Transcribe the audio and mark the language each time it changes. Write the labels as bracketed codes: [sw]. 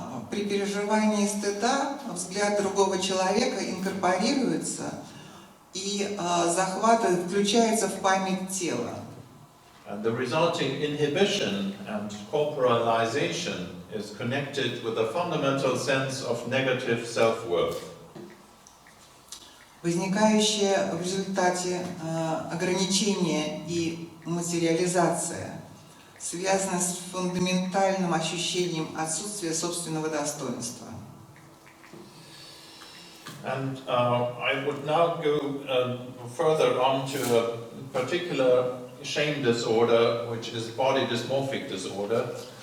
[ru] При переживании стыда взгляд другого человека инкорпорируется и захватывает, включается в память тела. [en] And the resulting inhibition and corporalization is connected with a fundamental sense of negative self-worth. [ru] Возникающее в результате ограничения и материализация связано с фундаментальным ощущением отсутствия собственного достоинства. [en] And I would now go further on to a particular shame disorder, which is body dysmorphic disorder.